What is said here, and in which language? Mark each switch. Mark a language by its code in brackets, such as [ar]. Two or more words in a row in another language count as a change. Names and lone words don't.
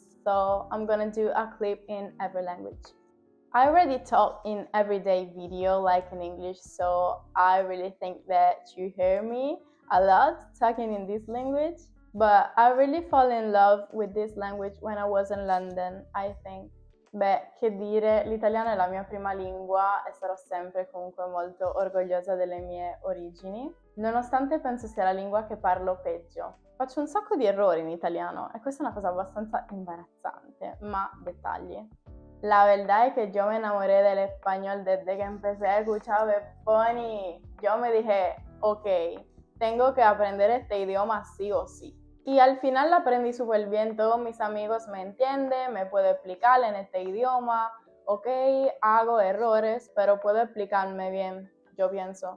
[en] So I'm gonna do a clip in every language. I already talk in everyday video like in English, so I really think that you hear me a lot talking in this language. But I really fall in love with this language when I was in London, I think. [it] Beh, che dire, l'italiano è la mia prima lingua e sarò sempre comunque molto orgogliosa delle mie origini, nonostante penso sia la lingua che parlo peggio. Faccio un sacco di errori in italiano e questa è una cosa abbastanza imbarazzante, ma dettagli. [es] La verdad es que yo me enamoré del español desde que empecé a escuchar Bad Bunny. Yo me dije, ok, tengo que aprender este idioma sí o sí. Y al final lo aprendí súper bien, todos mis amigos me entienden, me puedo explicar en este idioma, ok, hago errores, pero puedo explicarme bien, yo pienso.